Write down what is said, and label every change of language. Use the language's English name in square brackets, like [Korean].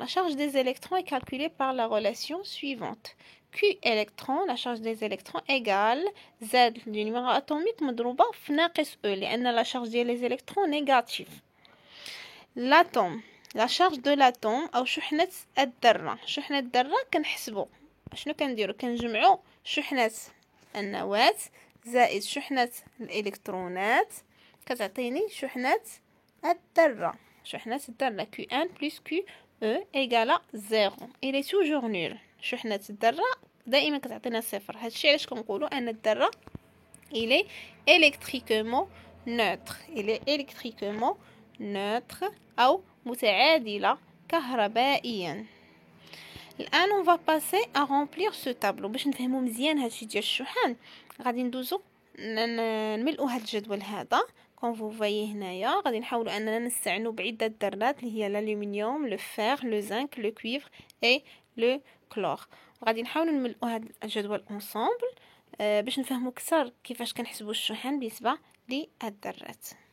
[French] La charge des électrons est calculée par la relation suivante. Q électron, la charge des électrons égale Z du numéro atomique [Arabic] مضروبة في ناقص E لأن [French] la charge des électrons négative. L'atome, la charge de l'atome [Arabic] أو شحنة الذرة. شحنة الذرة كنحسبو شنو كنديرو؟ كنجمعو شحنة النواة زائد شحنة الإلكترونات كتعطيني شحنة الذرة. شحنة الذرة Q1 plus QE égale 0. [French] Il est toujours nul. [Arabic] شحنة الذرة دائما كتعطينا صفر. هادشي علاش كنقولوا ان الذرة [French] il est électriquement neutre. il est électriquement neutre [Arabic] او متعادلة كهربائيا. [French] الان on va passer à remplir ce tableau. [Arabic] باش نفهموا مزيان هادشي ديال الشحن غادي ندوزو نملؤوا هاد الجدول هذا. كون فو فايي هنايا غادي نحاولوا اننا نستعنوا بعده ذرات اللي هي الالومنيوم، لو فير، لو زنك، لو كويفر اي لو كلور. وغادي نحاولوا نملؤوا هاد الجدول اونصومبل باش نفهموا اكثر كيفاش كنحسبوا الشحن بالنسبه للذرات.